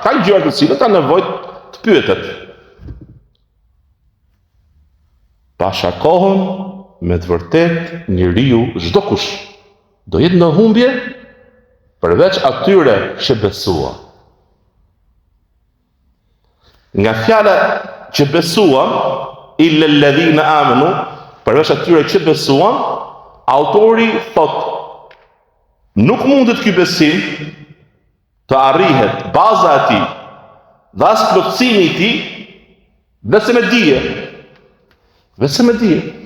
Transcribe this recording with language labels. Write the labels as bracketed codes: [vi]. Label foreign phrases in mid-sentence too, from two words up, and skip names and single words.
[sq] Ka gjëra të cilat kanë nevojë të pyetet. Pasha kohën, me të vërtet, njeriu, çdo kush, do jetë në humbje, përveç atyre që besua. Nga fjala që besuan, [ar] إلا الذين آمنوا, [sq] përveç atyre që besuan, autori thot, nuk mundet ky besim të arrihet baza e tij, dhe as plotësimi i tij, vetëm me dije. Vetëm me dije.